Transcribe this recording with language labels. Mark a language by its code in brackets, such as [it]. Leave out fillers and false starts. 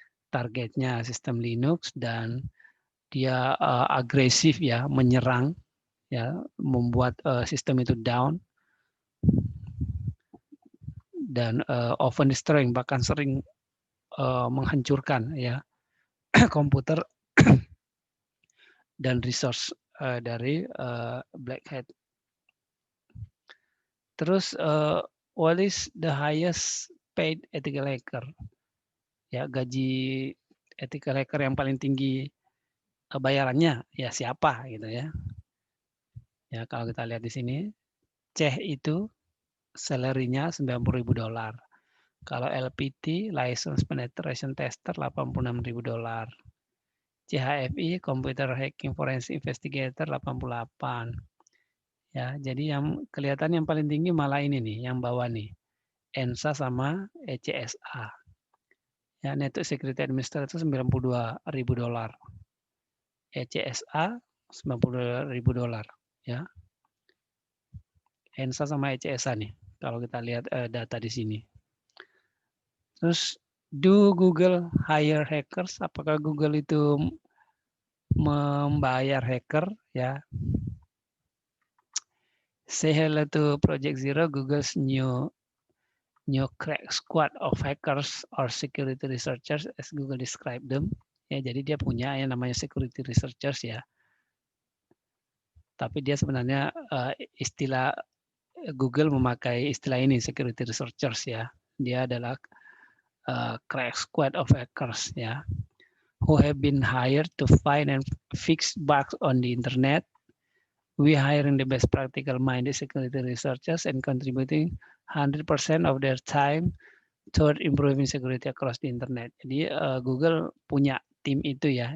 [id] Targetnya sistem Linux dan dia agresif, ya, menyerang, ya, membuat sistem itu down dan [en] often destroying, [id] bahkan sering menghancurkan, ya, komputer dan resource dari black hat. Terus [en] what is the highest paid ethical hacker? [id] Ya, gaji ethical hacker yang paling tinggi bayarannya, ya, siapa gitu, ya. Ya, kalau kita lihat di sini, Ceh itu salary-nya $90.000. Kalau LPT, License Penetration Tester, $86.000. CHFI, Computer Hacking Forensic Investigator, 88. Ya, jadi yang kelihatan yang paling tinggi malah ini nih, yang bawah nih. ENSA sama ECSA. Ya, Network Security Administrator $92.000. ECSA $92.000, ya. ENSA sama ECSA nih, kalau kita lihat data di sini. Terus, [en] do Google hire hackers? [id] Apakah Google itu membayar hacker? Ya. [en] Say hello to Project Zero, Google's new crack squad of hackers or security researchers as Google describe them. [id] Ya, jadi dia punya yang namanya security researchers ya. Tapi dia sebenarnya istilah Google memakai istilah ini security researchers ya. Dia adalah [en] crack squad of hackers ya, who have been hired to find and fix bugs on the internet. We hiring the best practical minded security researchers and contributing 100% of their time toward improving security across the internet. [id] Jadi Google punya tim itu ya.